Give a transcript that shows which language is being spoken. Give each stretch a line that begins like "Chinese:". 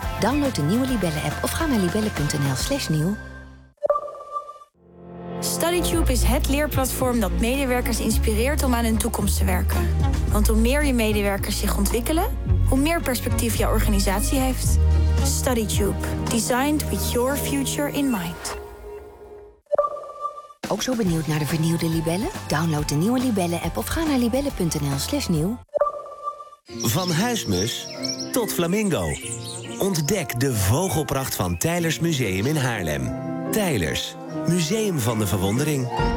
Dutch: Download de nieuwe Libellen-app of ga naar libellen.nl/nieuw. StudyTube is het leerplatform dat medewerkers inspireert om aan hun toekomst te werken. Want hoe meer je medewerkers zich ontwikkelen, hoe meer perspectief je organisatie heeft. StudyTube.
English: Designed with your future in mind.
Dutch: Ook zo benieuwd naar de vernieuwde Libellen? Download de nieuwe Libellen-app of ga naar libellen.nl/nieuw. Van huismus tot flamingo. Ontdek de vogelpracht van Teylers Museum in Haarlem. Teylers. Museum van de Verwondering.